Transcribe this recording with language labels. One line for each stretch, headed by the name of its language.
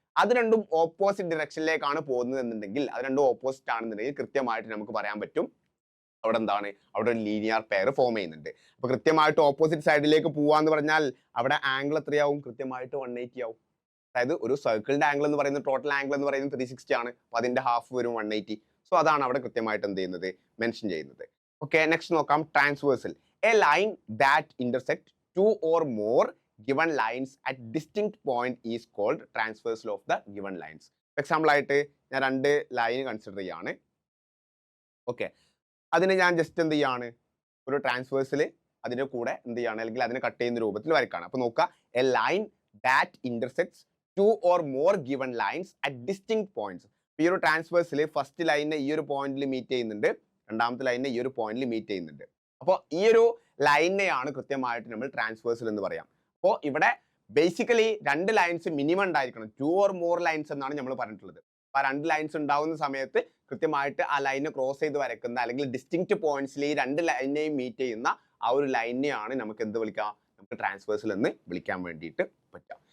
Malayalam: അത് രണ്ടും ഓപ്പോസിറ്റ് ഡിറക്ഷനിലേക്കാണ് പോകുന്നത് എന്നുണ്ടെങ്കിൽ, അത് രണ്ടും ഓപ്പോസിറ്റ് ആണെന്നുണ്ടെങ്കിൽ കൃത്യമായിട്ട് നമുക്ക് പറയാൻ പറ്റും അവിടെ എന്താണ്, അവിടെ ഒരു ലീനിയർ പെയർ ഫോം ചെയ്യുന്നുണ്ട്. അപ്പൊ കൃത്യമായിട്ട് ഓപ്പോസിറ്റ് സൈഡിലേക്ക് പോവാന്ന് പറഞ്ഞാൽ അവിടെ ആംഗിൾ എത്രയാവും, കൃത്യമായിട്ട് 180 ആവും. അതായത് ഒരു സർക്കിളിന്റെ ആംഗിൾ എന്ന് പറയുന്നത്, ടോട്ടൽ ആംഗിൾ എന്ന് പറയുന്നത് 360 ആണ്. അപ്പൊ അതിന്റെ ഹാഫ് വരും 180. സോ അതാണ് അവിടെ കൃത്യമായിട്ട് എന്ത് ചെയ്യുന്നത്, മെൻഷൻ ചെയ്യുന്നത്. ഓക്കെ, നെക്സ്റ്റ് നോക്കാം transversal.
English: A line that intersect 2 or more given lines at distinct point is called transversal of the given lines.
Malayalam: Example ആയിട്ട് ഞാൻ 2 ലൈൻ കൺസിഡർ ചെയ്യാണ്. ഓക്കെ, അതിനെ ഞാൻ ജസ്റ്റ് എന്ത് ചെയ്യാണ്, ഒരു ട്രാൻസ്വേഴ്സിൽ അതിന്റെ കൂടെ എന്ത് ചെയ്യാണ്, അല്ലെങ്കിൽ അതിനെ കട്ട് ചെയ്യുന്ന രൂപത്തിൽ വരയ്ക്കാണ്. അപ്പൊ നോക്കുക,
English: A line that intersects 2 or more given lines at distinct points.
Malayalam: ഈ ഒരു ട്രാൻസ്വേഴ്സിൽ ഫസ്റ്റ് ലൈനിനെ ഈ ഒരു പോയിന്റിൽ മീറ്റ് ചെയ്യുന്നുണ്ട്, രണ്ടാമത്തെ ലൈനിനെ ഈ ഒരു പോയിന്റിൽ മീറ്റ് ചെയ്യുന്നുണ്ട്. അപ്പോൾ ഈ ഒരു ലൈനിനെയാണ് കൃത്യമായിട്ട് നമ്മൾ ട്രാൻസ്വേഴ്സൽ എന്ന് പറയാം. അപ്പോൾ ഇവിടെ ബേസിക്കലി 2 ലൈൻസ് മിനിമം ഉണ്ടായിരിക്കണം,
English: 2 or more
Malayalam: ലൈൻസ് എന്നാണ് നമ്മൾ പറഞ്ഞിട്ടുള്ളത്. അപ്പൊ 2 ലൈൻസ് ഉണ്ടാവുന്ന സമയത്ത് കൃത്യമായിട്ട് ആ ലൈനെ ക്രോസ് ചെയ്ത് വരയ്ക്കുന്ന അല്ലെങ്കിൽ ഡിസ്റ്റിങ്ക്റ്റ് പോയിന്റ്സിൽ ഈ 2 ലൈനെയും മീറ്റ് ചെയ്യുന്ന ആ ഒരു ലൈനെയാണ് നമുക്ക് എന്ത് വിളിക്കാം, നമുക്ക് ട്രാൻസ്വേഴ്സൽ എന്ന് വിളിക്കാൻ വേണ്ടിയിട്ട് പറ്റാം.